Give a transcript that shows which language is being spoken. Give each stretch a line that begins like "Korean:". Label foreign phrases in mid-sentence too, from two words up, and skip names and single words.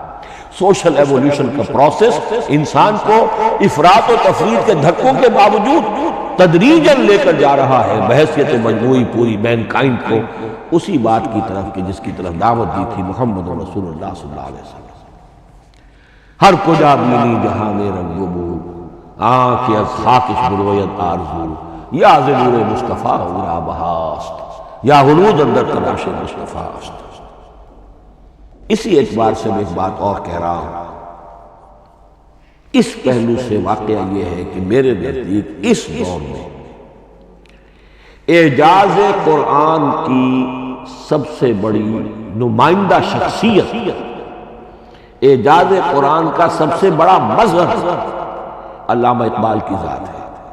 English: social evolution
Urdu: کا پروسیس انسان کو افراط و تفرید کے دھکوں کے باوجود تدریجاً لے کر جا رہا ہے بحیثیت مجموعی پوری مین کائنڈ کو اسی بات کی طرف کہ جس کی طرف دعوت دی تھی
Arabic: محمد رسول اللہ صلی اللہ علیہ وسلم.
Persian: ہر کجا بینی جہان رنگ و بو، کہ از خاکش بروید آرزو، یا ز نور مصطفیٰ اورا بہاست، یا حلود اندر تلاش مصطفیٰ است.
Urdu: اسی اعتبار سے میں ایک بات اور کہہ رہا ہوں، اس پہلو سے واقعہ یہ ہے کہ میرے نزدیک اس دور میں اعجاز قرآن کی سب سے بڑی نمائندہ شخصیت، اعجاز قرآن کا سب سے بڑا مظہر علامہ اقبال کی ذات ہے.